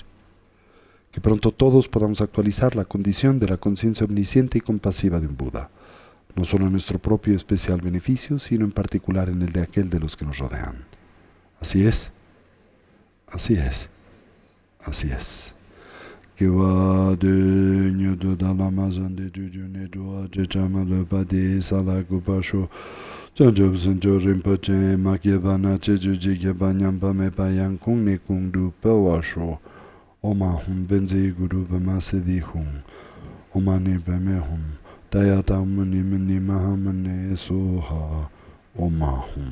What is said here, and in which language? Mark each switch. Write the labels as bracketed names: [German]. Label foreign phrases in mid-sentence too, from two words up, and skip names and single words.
[Spanish] Que pronto todos podamos actualizar la condición de la conciencia omnisciente y compasiva de un Buda, no solo en nuestro propio especial beneficio, sino en particular en el de aquel de los que nos rodean. Así es, así es, así es. [Sanskrit] Oma hum benzi guru bama siddhi hum. Oma ni bame hum. Tayata muni muni mahamane soha. Oma hum.